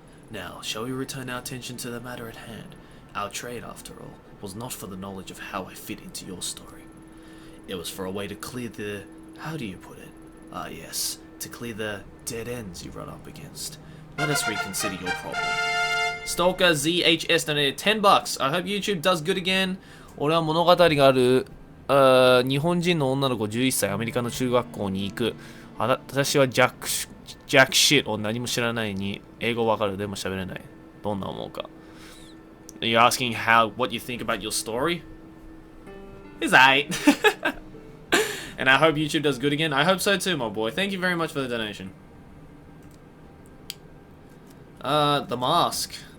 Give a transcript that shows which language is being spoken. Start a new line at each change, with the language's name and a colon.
English: Now, shall we return our attention to the matter at hand? Our trade, after all, was not for the knowledge of how I fit into your story. It was for a way to clear the... how do you put it? Ah, yes, to clear the dead ends you run up against. Let us reconsider your problem. Stalker ZHS donated $10. I hope YouTube does good again.
Japanese: 俺は物語がある日本人の女の子11歳アメリカの中学校に行く。私はジャックシットを何も知らないに英語わかるでも喋れない。どんな思うか。
English: You're asking what you think about your story? It's aight. And I hope YouTube does good again. I hope so too, my boy. Thank you very much for the donation. The mask.